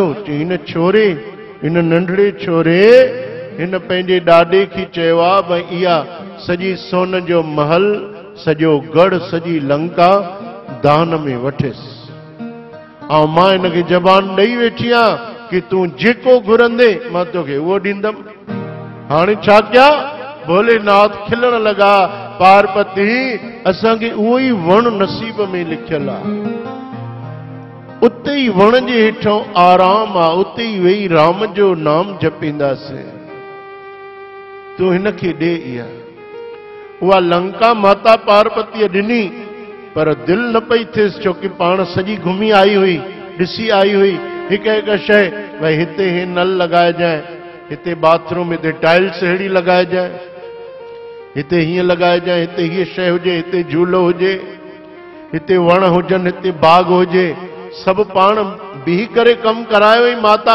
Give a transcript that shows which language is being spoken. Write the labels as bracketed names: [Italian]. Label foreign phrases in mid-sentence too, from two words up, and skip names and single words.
[Sindhi] चई हिन छोरे, हिन नंढड़े छोरे हिन पंहिंजे ॾाॾे खे चयो आहे भई इहा सॼी सोन जो महल, सॼो गढ़, सॼी लंका दान में वठेसि, ऐं मां हिनखे जबान ॾेई वेठी आहियां कि तूं जेको घुरंदे मां तोखे उहो ॾींदमि। हाणे छा कयां? भोलेनाथ खिलण लगा, पार्वती असांखे उहो ई वण नसीब में लिखियल आहे, उते ई वण जे हेठों आराम आहे, उते ई वेही राम जो नाम जपींदासीं, तूं हिनखे ॾे। इहा उहा लंका माता पार्वतीअ ॾिनी, पर दिल न पई थियसि, छो कि पाण सॼी घुमी आई हुई, ॾिसी आई हुई हिकु हिकु शइ, भई हिते हे नल लॻाइजांइ, हिते बाथरूम, हिते टाइल्स अहिड़ी लॻाइजांइ, हिते हीअं लॻाइजांइ, हिते हीअ शइ हुजे, हिते झूलो हुजे, हिते वण हुजनि, हिते बाग हुजे, सभु पाण बीह करे कमु करायो ई माता।